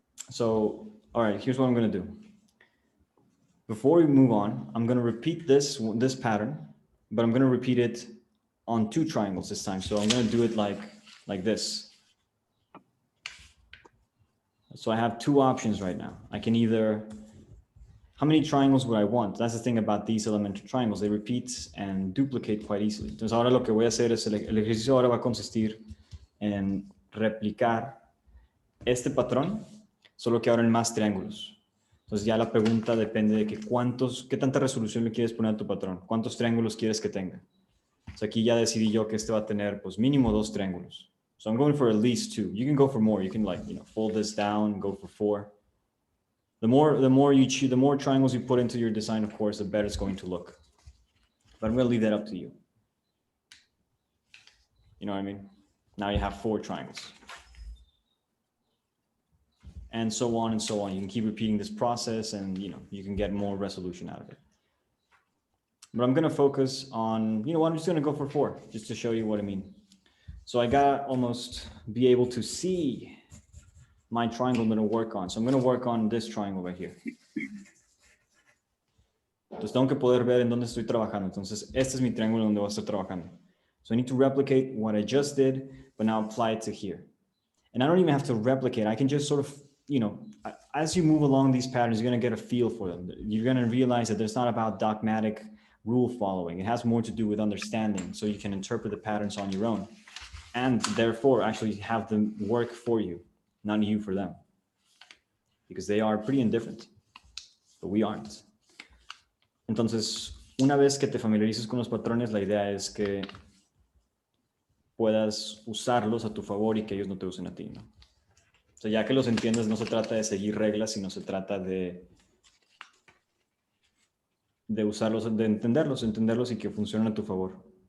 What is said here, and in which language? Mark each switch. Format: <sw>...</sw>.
<en>So, all right, here's what I'm going to do. Before we move on, I'm going to repeat this pattern, but I'm going to repeat it on two triangles this time. So I'm going to do it like this. So I have two options right now. I can either, how many triangles would I want? That's the thing about these elementary triangles. They repeat and duplicate quite easily.</en> <es>Entonces ahora lo que voy a hacer es, el ejercicio ahora va a consistir en replicar este patrón, solo que ahora en más triángulos. Entonces ya la pregunta depende de qué tanta resolución le quieres poner a tu patrón, cuántos triángulos quieres que tenga. Entonces aquí ya decidí yo que este va a tener pues mínimo 2 triángulos.</es> <en>So I'm going for at least 2. You can go for more. You can fold this down, go for 4. The more you choose, the more triangles you put into your design, of course, the better it's going to look. But I'm going to leave that up to you. You know what I mean? Now you have 4 triangles. And so on and so on. You can keep repeating this process and, you can get more resolution out of it. But I'm going to focus on, I'm just going to go for 4, just to show you what I mean. So I got to almost be able to see my triangle I'm going to work on. So I'm going to work on this triangle right here.</en> <es>Entonces tengo que poder ver en dónde estoy trabajando. Entonces este es mi triángulo donde voy a estar trabajando.</es> <en>So I need to replicate what I just did, but now apply it to here. And I don't even have to replicate. I can just sort of, as you move along these patterns, you're going to get a feel for them. You're going to realize that it's not about dogmatic rule following. It has more to do with understanding, so you can interpret the patterns on your own and therefore actually have them work for you, not you for them, because they are pretty indifferent, but we aren't.</en> <es>Entonces, una vez que te familiarices con los patrones, la idea es que puedas usarlos a tu favor y que ellos no te usen a ti, ¿no? O sea, ya que los entiendes, no se trata de seguir reglas, sino se trata de usarlos, de entenderlos y que funcionen a tu favor.</es>